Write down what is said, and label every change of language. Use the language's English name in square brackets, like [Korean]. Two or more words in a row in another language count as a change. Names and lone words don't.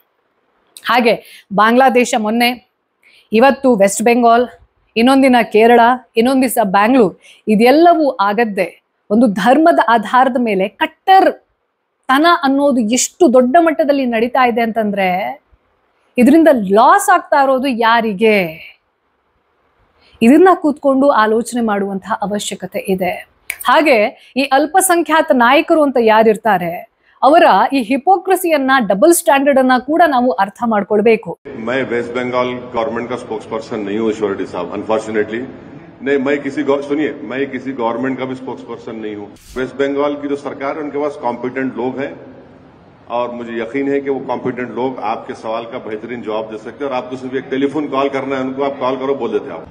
[Kannada] ಹಾಗೆ ಬಾಂಗ್ಲಾದೇಶ ಮೊನ್ನೆ, ಇವತ್ತು ವೆಸ್ಟ್ ಬೆಂಗಾಲ್, ಇನ್ನೊಂದಿನ ಕೇರಳ, ಇನ್ನೊಂದು ದಿವಸ ಬ್ಯಾಂಗ್ಳೂರ್, ಇದೆಲ್ಲವೂ ಆಗದ್ದೆ ಒಂದು ಧರ್ಮದ ಆಧಾರದ ಮೇಲೆ ಕಟ್ಟರ್ ತನ ಅನ್ನೋದು ಎಷ್ಟು ದೊಡ್ಡ ಮಟ್ಟದಲ್ಲಿ ನಡೀತಾ ಇದೆ ಅಂತಂದ್ರೆ ಇದರಿಂದ ಲಾಸ್ ಆಗ್ತಾ ಇರೋದು ಯಾರಿಗೆ? ಇದನ್ನ ಕೂತ್ಕೊಂಡು ಆಲೋಚನೆ ಮಾಡುವಂತಹ ಅವಶ್ಯಕತೆ ಇದೆ. ಹಾಗೆ ಈ ಅಲ್ಪಸಂಖ್ಯಾತ ನಾಯಕರು ಅಂತ ಯಾರಿರ್ತಾರೆ ಅವರ ಈ ಹಿಪೋಕ್ರಸಿಯನ್ನ, [English] double standard [Kannada] ಅನ್ನ ಕೂಡ ನಾವು ಅರ್ಥ ಮಾಡ್ಕೊಳ್ಬೇಕು. [Hindi] मैं वेस्ट बंगाल गवर्नमेंट का [English] spokes person [Hindi] नहीं हूँ ईश्वर रेड्डी साहब, अनफॉर्चुनेटली नहीं. मैं किसी गवर्नमेंट का भी [English] spokes person [Hindi] नहीं हूँ. वेस्ट बंगाल की जो सरकार है उनके पास कॉम्पिटेंट लोग हैं और मुझे यकीन है कि वो कॉम्पिटेंट लोग आपके सवाल का बेहतरीन जवाब दे सकते हैं और आपको सिर्फ एक [English] telephone call [Hindi] करना है, उनको आप कॉल करो, बोल देते आप।